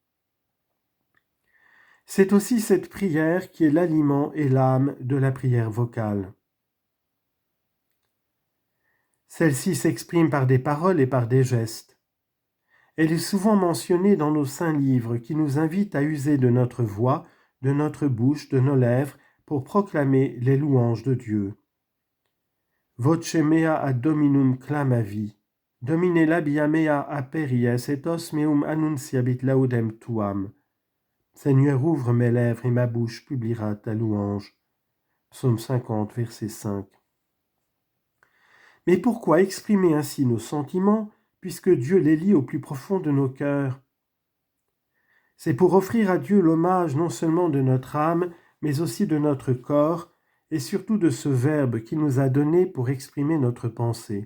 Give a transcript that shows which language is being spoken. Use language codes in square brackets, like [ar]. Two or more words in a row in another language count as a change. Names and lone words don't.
[fr] C'est aussi cette prière qui est l'aliment et l'âme de la prière vocale. Celle-ci s'exprime par des paroles et par des gestes. Elle est souvent mentionnée dans nos saints livres qui nous invitent à user de notre voix, de notre bouche, de nos lèvres pour proclamer les louanges de Dieu. [la] Voce mea ad Dominum clamavi, Domine labia mea aperies et os meum annunciabit laudem tuam. [fr] Seigneur, ouvre mes lèvres et ma bouche publiera ta louange. Psaume 50, verset 5. Mais pourquoi exprimer ainsi nos sentiments, puisque Dieu les lit au plus profond de nos cœurs? C'est pour offrir à Dieu l'hommage non seulement de notre âme, mais aussi de notre corps, et surtout de ce Verbe qu'il nous a donné pour exprimer notre pensée.